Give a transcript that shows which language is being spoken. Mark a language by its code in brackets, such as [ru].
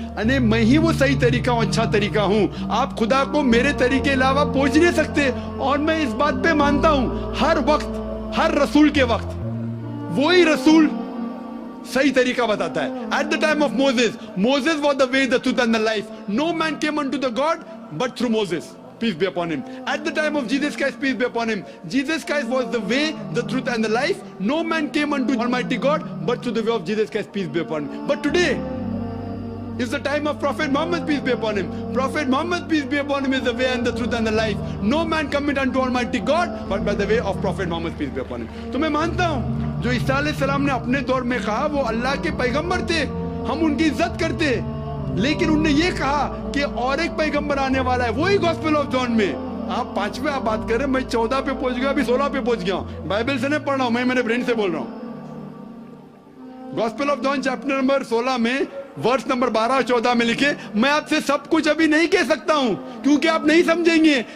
[hi] अने मैं ही वो सही तरीका हूं, अच्छा तरीका हूं. आप खुदा को मेरे तरीके के अलावा पहुंच नहीं सकते. और मैं इस बात पे मानता हूं हर वक्त, हर रसूल के वक्त वही रसूल सही तरीका बताता है. [en] At the time of Moses was the way, the truth and the life. No man came unto the God but through Moses, peace be upon him. At the time of Jesus Christ, peace be upon him, Jesus Christ was the way, the truth and the life. No man came unto Almighty God but through the way of Jesus Christ, peace be upon him. But today It's the time of Prophet Muhammad, peace be upon him. Prophet Muhammad, peace be upon him, is the way and the truth and the life. No man commit unto Almighty God but by the way of Prophet Muhammad, peace be upon him. [hi] तो मैं मानता हूँ जो ईसा अलैहिस्सलाम ने अपने दौर में कहा वो अल्लाह के पैगंबर थे, हम उनकी इज्जत करते, लेकिन उनने ये कहा कि और एक पैगंबर आने वाला है, वही गॉस्पेल ऑफ जॉन में। आप 5वें आप बात कर रहे हैं, मैं 14 पे पहुंच गया, अभी 16 पे पहुंच गया हूं। बाइबल से नहीं पढ़ रहा हूं, मैं मेरे ब्रेन से बोल रहा हूं। Gospel of John chapter number 16 में वर्स नंबर 12 और 14 में लिखे, मैं आपसे सब कुछ अभी नहीं कह सकता हूं क्योंकि आप नहीं समझेंगे।